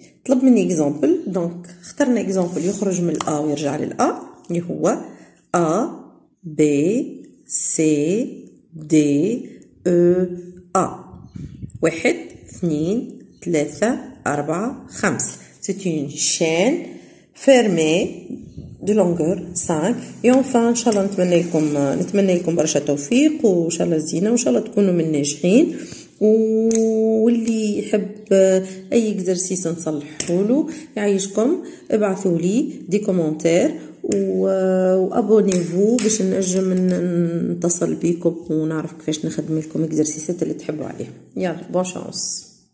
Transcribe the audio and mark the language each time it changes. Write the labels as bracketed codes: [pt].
[ar] طلب مني اكزامبل، دونك اخترنا اكزامبل يخرج من الA ويرجع للA اللي هو A B C D E A 1 2 3 4 5. [fr] C'est une chaîne fermée de longueur 5. et enfin [ar] ان شاء الله نتمنى لكم برشا توفيق وان شاء الله زينه وان شاء الله تكونوا من ناجحين، واللي يحب اي اكزرسيس نصلحه له يعيشكم ابعثوا لي دي كومونتير وابونيفو باش نجم نتصل بيكم ونعرف كيفاش نخدم لكم اكزرسيسات اللي تحبوا عليها. يلا بون شانس.